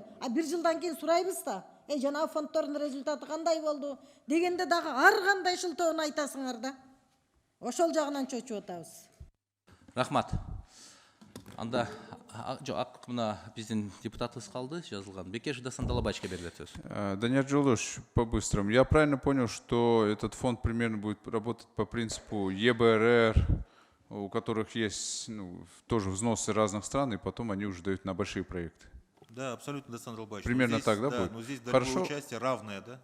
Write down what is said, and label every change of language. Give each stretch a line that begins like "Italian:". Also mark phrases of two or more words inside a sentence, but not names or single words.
Kyrgyz: Бир жылдан кийин сурайбыз да. Жанагы фондтордун результаты кандай болду дегенде дагы ар кандай шылтоон айтасыңар да. Ошол жагынан чочуп атабыз. Рахмат. Анда мына биздин депутатыбыз калды жазылган. Бекешев Дасан Талабачке берилет сөз. Данияр Жолдошевич,
Russian: по-быстрому. Я правильно понял, что этот фонд примерно будет работать по принципу ЕБРР, у которых есть тоже взносы разных стран, и потом они уже дают на большие проекты? Да, абсолютно, Дасан Талабаевич. Примерно так, да, будет? Но здесь долевое участие равное, да?